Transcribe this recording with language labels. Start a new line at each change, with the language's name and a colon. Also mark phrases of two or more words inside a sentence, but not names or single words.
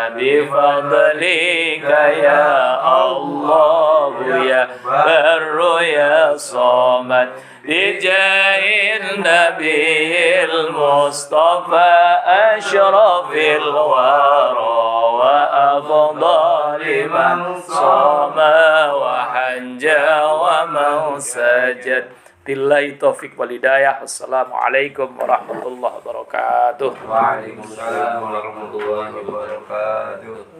Arabic: بفضلك يا الله يا بر يا صمد بجاه النبي المصطفى أشرف الورى وأفضل من صام وحج ومن سجد. بالله التوفيق والهداية. السلام عليكم ورحمة الله وبركاته. وعليكم السلام ورحمة الله وبركاته.